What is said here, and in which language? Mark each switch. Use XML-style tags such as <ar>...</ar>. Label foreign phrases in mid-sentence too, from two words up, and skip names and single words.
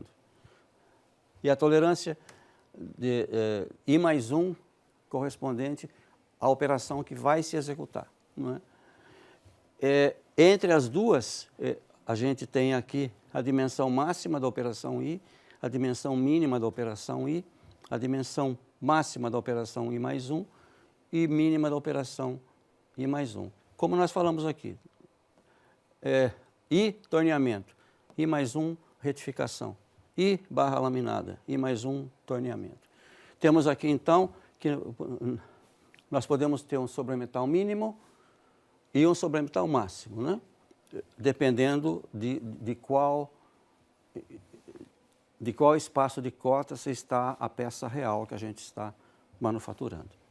<pt>E a tolerância de I+1 correspondente à operação que vai se executar, não é? Entre as duas, a gente tem aqui a dimensão máxima da operação I, a dimensão mínima da operação I, a dimensão máxima da operação I+1 e mínima da operação I+1. Como nós falamos aqui, I torneamento, I+1 retificação, I barra laminada, I+1 torneamento. Temos aqui então que nós podemos ter um sobremetal mínimo e um sobremetal máximo, né? Dependendo de qual espaço de cotas está a peça real que a gente está manufaturando.</pt>